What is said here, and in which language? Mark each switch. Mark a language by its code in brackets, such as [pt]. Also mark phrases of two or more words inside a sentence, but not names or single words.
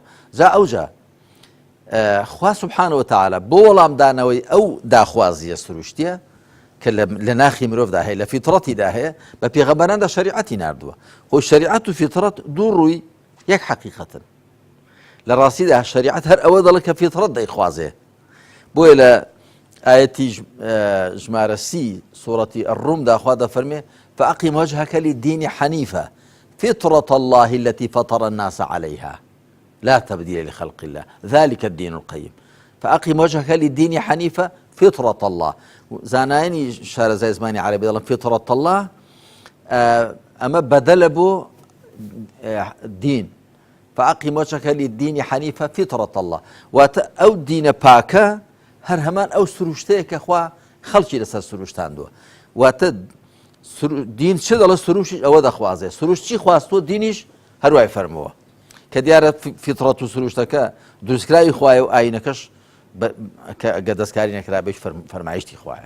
[ckb] جا ئەوجا خوا [ar] سبحانه وتعالى [ckb] بۆ وەڵامدانەوەی ئەو داخوازیە سروشتیە کە لە ناخی مرۆڤدا هەیە، لە فیتڕەتیدا هەیە، بە پێغەمبەراندا شەریعەتی ناردووە. خۆی شەریعەت و فیتڕەت دوو ڕووی یەک حەقیقەتن. لە ڕاستیدا شەریعەت هەر ئەوە دەڵێت کە فیتڕەت دەیخوازێ. بۆیە لە ئایەتی ژمارە 30 سوورەتی الڕومدا خوا دەفەرمێ [ar] فأقم وجهك للدين حنيفا فطرة الله التي فطر الناس عليها لا تبديل لخلق الله ذلك الدين القيم. فأقم وجهك للدين حنيفا فطرة الله. [ckb] زانایانی شارەزای زمانی عەرەبی دەڵێن [ar] فطرة الله [ckb] ئەمە بەدەلە بۆ دین. [ar] فأقم وجهك للدين حنيفا فطرة الله، [ckb] واتە ئەو دینە پاکە هەر هەمان ئەو سروشتەیە کە خوا خەڵکی لەسەر سروشتاندووە. واتە دین چ دەڵێ سروشیش ئەوە دەخوازێ، سروشت چی خواستوە دینیش هەروای فەرمووە. کە دیارە فیتڕەت و سروشتەکە دروستکراوی خوایە و ئاینەکەش کە دەستکاری نەکرا بێش فەرمایشتی خوایە.